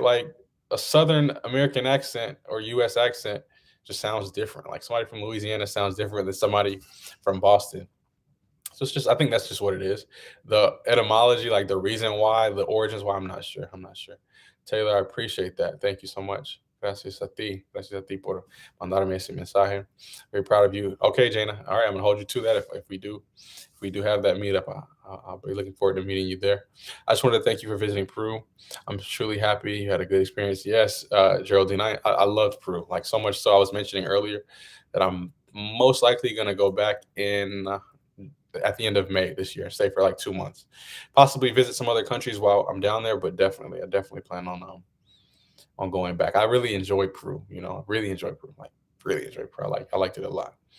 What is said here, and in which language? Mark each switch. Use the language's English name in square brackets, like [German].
[English] Like a Southern American accent or U.S. accent just sounds different. Like somebody from Louisiana sounds different than somebody from Boston. So it's just, I think that's just what it is. The etymology, like the reason why, the origins why, I'm not sure. I'm not sure. Taylor, I appreciate that. Thank you so much. [Spanish] Gracias a ti. Gracias a ti por mandarme ese mensaje. [English] Very proud of you. Okay, Jana. All right, I'm gonna hold you to that. If we do have that meetup, I'll be looking forward to meeting you there. I just wanted to thank you for visiting Peru. I'm truly happy you had a good experience. Yes, Geraldine, I loved Peru, like so much so I was mentioning earlier that I'm most likely gonna go back in at the end of May this year, stay for like 2 months, possibly visit some other countries while I'm down there, but I definitely plan on going back. I really enjoy Peru, really enjoy Peru, like really enjoyed Pro. I liked it a lot.